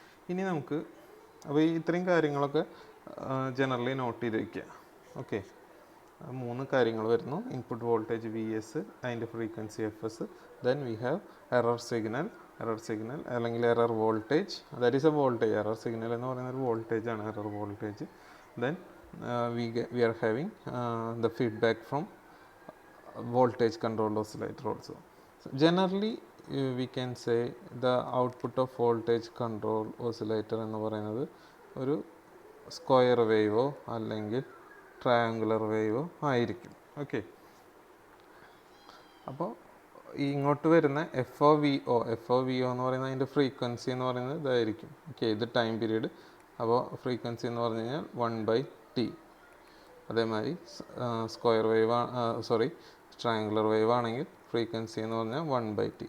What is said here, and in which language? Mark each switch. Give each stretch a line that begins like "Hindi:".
Malayalam: ഇനി നമുക്ക് അപ്പോൾ ഈ ഇത്രയും കാര്യങ്ങളൊക്കെ ജനറലി നോട്ട് ചെയ്ത് വയ്ക്കുക. ഓക്കെ, 3 കാര്യങ്ങൾ വരുന്നു. ഇൻപുട്ട് വോൾട്ടേജ് VS, അതിൻ്റെ frequency FS,
English: Then we have error signal അല്ലെങ്കിൽ error voltage, that is a voltage.
Malayalam: Error signal എന്ന് പറയുന്ന ഒരു വോൾട്ടേജ് ആണ്, error voltage.
English: Then we are having the feedback from voltage controlled oscillator also. So generally we can say the output of voltage control oscillator
Malayalam: എന്ന് പറയുന്നത് ഒരു square വേവോ അല്ലെങ്കിൽ triangular വേവോ ആയിരിക്കും. Okay, അപ്പോൾ ഇങ്ങോട്ട് വരുന്ന FOVO എന്ന് പറയുന്നത് അതിൻ്റെ ഫ്രീക്വൻസി എന്ന് പറയുന്നത് ഇതായിരിക്കും. ഓക്കെ, ഇത് ടൈം പീരീഡ്. അപ്പോൾ ഫ്രീക്വൻസി എന്ന് പറഞ്ഞു കഴിഞ്ഞാൽ 1/T. അതേമാതിരി സ്ക്വയർ വേവ് ട്രയാങ്കുലർ വേവ് ആണെങ്കിൽ ഫ്രീക്വൻസി എന്ന് പറഞ്ഞാൽ 1/T.